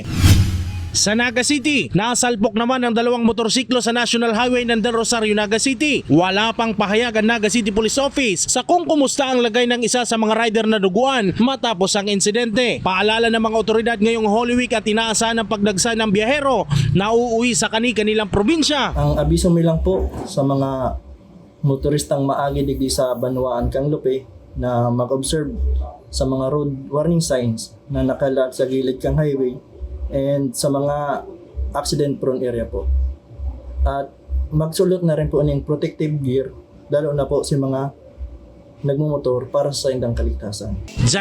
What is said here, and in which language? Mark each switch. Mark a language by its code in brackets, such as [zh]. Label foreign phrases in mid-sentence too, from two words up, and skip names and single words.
[tl] Sa Naga City, nasalpok naman ang dalawang motorsiklo sa National Highway ng Del Rosario, Naga City. Wala pang pahayag ang Naga City Police Office sa kung kumusta ang lagay ng isa sa mga rider na duguan matapos ang insidente. Paalala ng mga otoridad ngayong [en] Holy Week [tl] at inaasahan ang pagdagsa ng biyahero na uuwi sa kanilang probinsya. [bik] Ang abiso mi lang po sa mga motoristang maagi digdi sa Banwaan kang Lupi na mag-observe sa mga [en] road warning signs [bik] na nakalag sa gilid kang highway and sa mga [en] accident-prone area [bik] po. At magsulot na rin po ng [en] protective gear, [bik] lalo na po sa mga nagmumotor para sa indang kaligtasan.